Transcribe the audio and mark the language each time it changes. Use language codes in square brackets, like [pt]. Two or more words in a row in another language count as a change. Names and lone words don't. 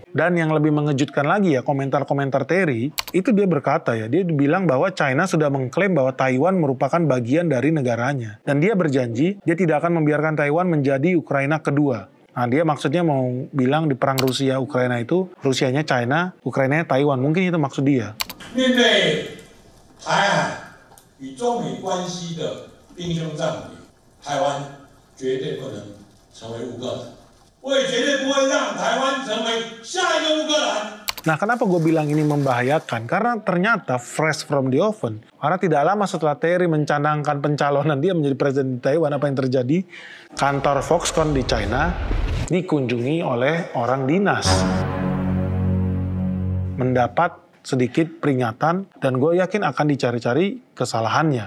[id] Dan yang lebih mengejutkan lagi ya, komentar-komentar Terry, itu dia berkata ya, dia bilang bahwa China sudah mengklaim bahwa Taiwan merupakan bagian dari negaranya. Dan dia berjanji, dia tidak akan membiarkan Taiwan menjadi Ukraina kedua. Nah, dia maksudnya mau bilang di perang Rusia-Ukraina itu, Rusianya China, Ukrainanya Taiwan. Mungkin itu maksud dia. [zh] 面对台海与中美关系的兵凶战危，台湾绝对不能成为乌克兰，我也绝对不会让台湾成为下一个乌克兰。 [id] Nah, kenapa gue bilang ini membahayakan? Karena ternyata [en] fresh from the oven. [id] Karena tidak lama setelah Terry mencanangkan pencalonan dia menjadi presiden di Taiwan, apa yang terjadi? Kantor Foxconn di China dikunjungi oleh orang dinas. Mendapat sedikit peringatan dan gue yakin akan dicari-cari kesalahannya.